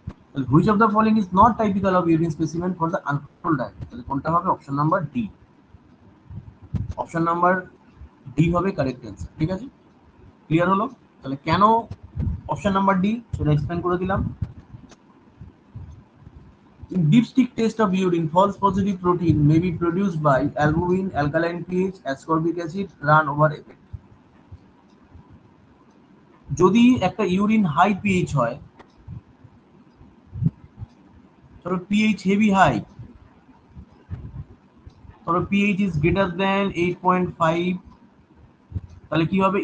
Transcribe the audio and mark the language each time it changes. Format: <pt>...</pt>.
<en>তাহলে which of the following is not typical of urine specimen for the uncontrolled diabetes?</en> <bn>তাহলে কোনটা হবে? Option number D. Option number D হবে correct answer. ঠিক আছে? Clear হলো? তাহলে কেন অপশন নাম্বার ডি সেটা এক্সপ্লেন করে দিলাম।</bn> <en>In dipstick test of urine, false positive protein may be produced by albumin, alkaline pH, ascorbic acid, run over effect.</en> <bn>যদি একটা ইউরিন হাই পিএইচ হয়, ধরো পিএইচ হেভি হাই, ধরো</bn> <en>pH is greater than 8.5,</en> <bn>তাহলে কি হবে?</bn>